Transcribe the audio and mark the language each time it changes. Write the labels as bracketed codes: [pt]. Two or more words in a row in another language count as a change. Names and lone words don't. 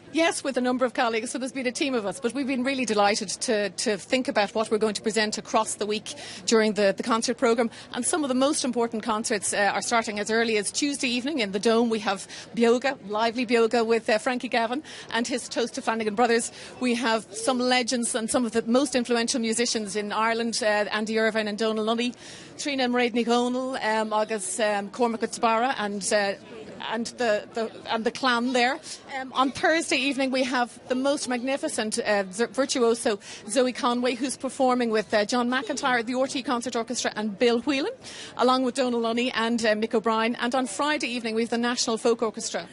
[en] Yes, with a number of colleagues, so there's been a team of us, but we've been really delighted to think about what we're going to present across the week during the concert programme. And some of the most important concerts are starting as early as Tuesday evening in the Dome. We have Bioga, lively Bioga with Frankie Gavin and his Toast to Flanagan Brothers. We have some legends and some of the most influential musicians in Ireland, Andy Irvine and Donal Lunny, Trina Mairead Ní Dhomhnaill, agus Cormac Utsbara and the clan there. On Thursday evening we have the most magnificent virtuoso Zoe Conway, who's performing with John McIntyre, the RT Concert Orchestra and Bill Whelan, along with Donal Lunny and Mick O'Brien. And on Friday evening we have the National Folk Orchestra.